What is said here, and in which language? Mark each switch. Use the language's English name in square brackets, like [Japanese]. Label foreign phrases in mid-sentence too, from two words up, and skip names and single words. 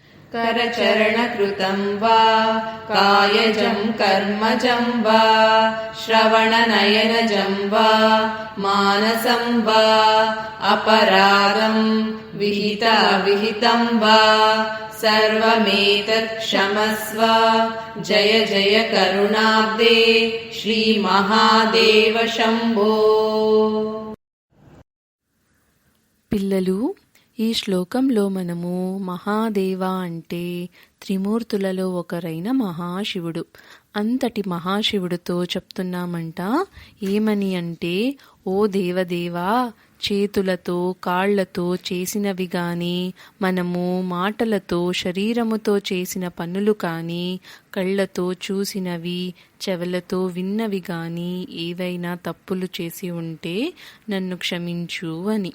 [Sanskrit] करचरणकृतं वा कायजं कर्मजं वा श्रवणनयनजं वा मानसं वा अपराधं विहितं वा सर्वमेतत् क्षमस्व। जय जय करुणाब्दे श्रीमहादेव शम्भो। [Telugu] పిల్లలు, ఈ శ్లోకంలో మనము మహాదేవ అంటే త్రిమూర్తులలో ఒకరైన మహాశివుడు. అంతటి మహాశివుడితో చెప్తున్నామంట. ఏమని అంటే, ఓ దేవదేవా, చేతులతో కాళ్లతో చేసినవి గాని, మనము మాటలతో శరీరముతో చేసిన పనులు కానీ, కళ్ళతో చూసినవి చెవులతో విన్నవి గాని ఏవైనా తప్పులు చేసి ఉంటే నన్ను క్షమించు అని.